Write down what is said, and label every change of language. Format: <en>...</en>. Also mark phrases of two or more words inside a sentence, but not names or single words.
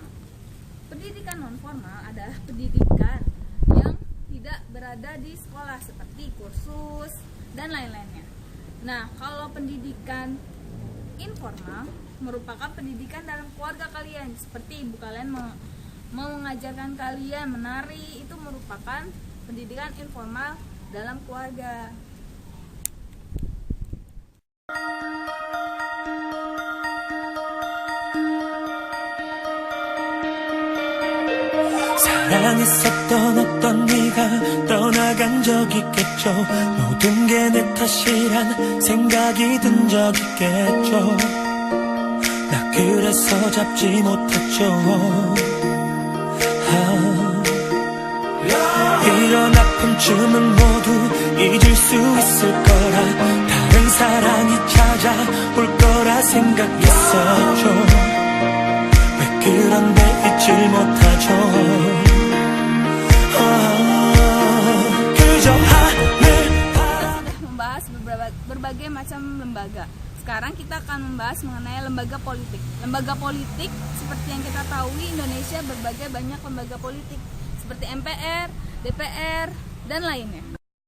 <id>Pendidikan non-formal adalah pendidikan yang tidak berada di sekolah seperti kursus dan lain-lainnya. Nah, kalau pendidikan informal merupakan pendidikan dalam keluarga kalian, seperti ibu kalian mau mengajarkan kalian menari, itu merupakan pendidikan informal dalam keluarga.</id> <ko>사랑했었던 어떤 네가 떠나간 적 있겠죠. 모든 게 내 탓이란 생각이 든 적 있겠죠. 나 그래서 잡지 못했죠. 이런 아픔쯤은 모두 잊을 수 있을 거라, 다른 사랑이 찾아올 거라 생각했었죠. 왜 그런데 잊질 못하죠.</ko> <id>Membahas berbagai macam lembaga. Sekarang kita akan membahas mengenai lembaga politik. Lembaga politik seperti yang kita tahu, Indonesia berbagai banyak lembaga politik seperti MPR, DPR, dan lainnya.</id>